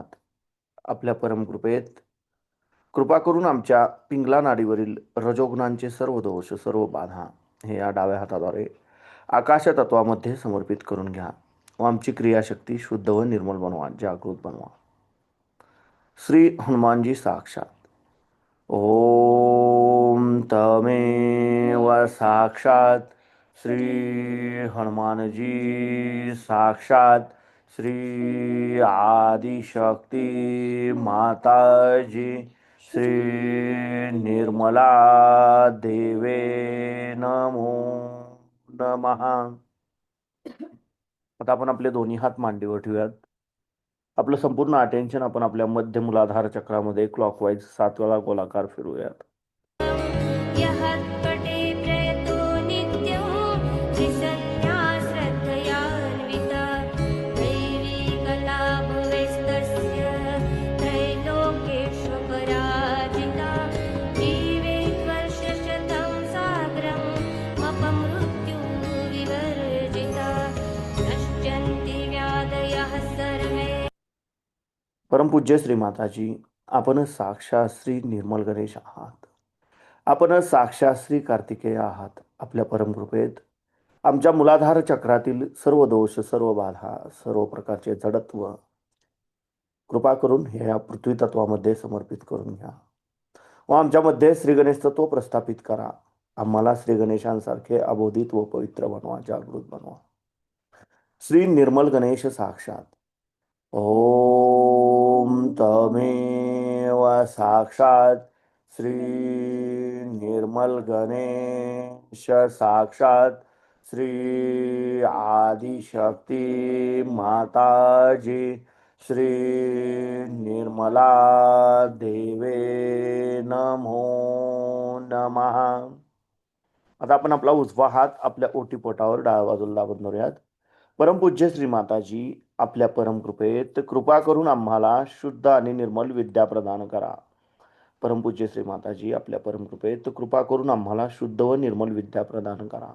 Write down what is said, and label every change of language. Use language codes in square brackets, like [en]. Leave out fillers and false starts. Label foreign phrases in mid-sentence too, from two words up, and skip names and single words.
[mr] आपल्या परमकृपेत कृपा करून आमच्या पिंगला नाडीवरील रजोगुणांचे सर्व दोष, सर्व बाधा हे या डाव्या हाताद्वारे आकाश तत्वामध्ये समर्पित करून घ्या व आमची क्रियाशक्ती शुद्ध व निर्मल बनवा, जागृत बनवा. [sa] श्री हनुमानजी साक्षात. ओम तमेव साक्षात श्री हनुमानजी साक्षात श्री आदिशक्ती माताजी श्री निर्मला देवे नमो नमः. [mr] आता आपण आपले दोन्ही हात मांडीवर ठेवूयात. आपलं संपूर्ण अटेन्शन आपण आपल्या मध्य मूलाधार चक्रामध्ये क्लॉकवाईज 7 वेळा गोलाकार फिरूयात. [sa] यहत्पटे प्रयतो नित्यं त्रिसन्ध्या श्रद्धयान्विता दैवीकलाभवेस्तस्य त्रैलोक्येषु पराजिता जीवेत्वर्षशतं साग्रम् अपमृत्युं विवर्जिता नश्चन [mr] परमपूज्य श्री माताजी, आपण साक्षात श्री निर्मल गणेश आहात. आपण साक्षात श्री कार्तिकेय आहात. आपल्या परमकृपेत आमच्या मूलाधार चक्रातील सर्व दोष, सर्व बाधा, सर्व प्रकारचे जडत्व कृपा करून हे या पृथ्वी तत्वामध्ये समर्पित करून घ्या व आमच्यामध्ये श्री गणेश तत्व प्रस्थापित करा. आम्हाला श्री गणेशांसारखे अबोधित व पवित्र बनवा, जागृत बनवा. [sa] श्री निर्मल गणेश साक्षात. ओम तमेव साक्षात श्री निर्मल गणेश साक्षात श्री आदिशक्ती माताजी श्री निर्मला देवे नमो नमः. [mr] आता आपण आपला उजवा हात आपल्या ओटीपोटावर डाव्या बाजूला दाबून धरूयात. परमपूज्य श्री माताजी, आपल्या परमकृपेत कृपा करून आम्हाला शुद्ध आणि निर्मल विद्या प्रदान करा. परमपूज्य श्री माताजी, आपल्या परमकृपेत कृपा करून आम्हाला शुद्ध व निर्मल विद्या प्रदान करा.